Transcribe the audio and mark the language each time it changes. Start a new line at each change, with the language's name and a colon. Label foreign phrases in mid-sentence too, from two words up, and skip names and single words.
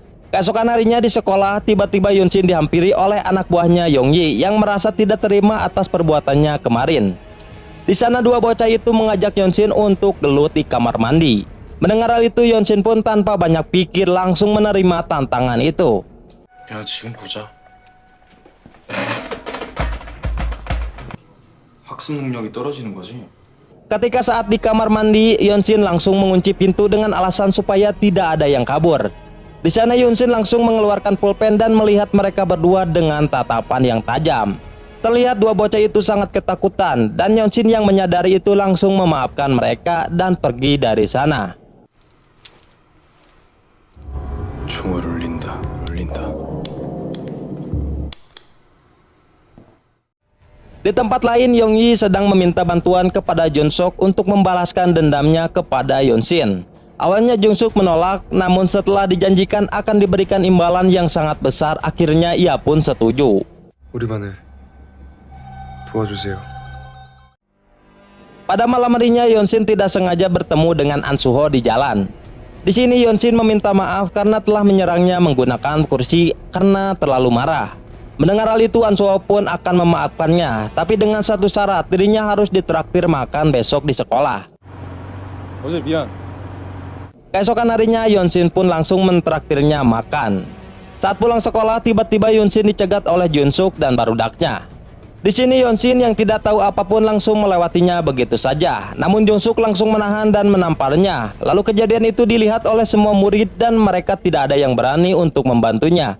Indonesian: Keesokan harinya di sekolah, tiba-tiba Yunsin dihampiri oleh anak buahnya Yongyi yang merasa tidak terima atas perbuatannya kemarin. Di sana dua bocah itu mengajak Yunsin untuk gelut di kamar mandi. Mendengar hal itu, Yunsin pun tanpa banyak pikir langsung menerima tantangan itu.
Korean: 야, 지금 보자. 학습 능력이 떨어지는 거지?
Indonesian: Ketika saat di kamar mandi, Yunsin langsung mengunci pintu dengan alasan supaya tidak ada yang kabur. Di sana Yunsin langsung mengeluarkan pulpen dan melihat mereka berdua dengan tatapan yang tajam. Terlihat dua bocah itu sangat ketakutan dan Yunsin yang menyadari itu langsung memaafkan mereka dan pergi dari sana.
Korean: 총을 울린다.
Indonesian: Di tempat lain, Yongyi sedang meminta bantuan kepada Junsuk untuk membalaskan dendamnya kepada Yunsin. Awalnya Junsuk menolak, namun setelah dijanjikan akan diberikan imbalan yang sangat besar, akhirnya ia pun setuju.
Korean: 우리 반을 도와주세요.
Indonesian: Pada malam harinya, Yunsin tidak sengaja bertemu dengan An Suho di jalan. Di sini Yunsin meminta maaf karena telah menyerangnya menggunakan kursi karena terlalu marah. Mendengar hal itu, An Suho pun akan memaafkannya, tapi dengan satu syarat, dirinya harus ditraktir makan besok di sekolah.
Korean: 어제 미안.
Indonesian: Keesokan harinya, Yunsin pun langsung mentraktirnya makan. Saat pulang sekolah, tiba-tiba Yunsin dicegat oleh Junsuk dan barudaknya. Di sini Yunsin yang tidak tahu apapun langsung melewatinya begitu saja. Namun Junsuk langsung menahan dan menamparnya. Lalu kejadian itu dilihat oleh semua murid dan mereka tidak ada yang berani untuk membantunya.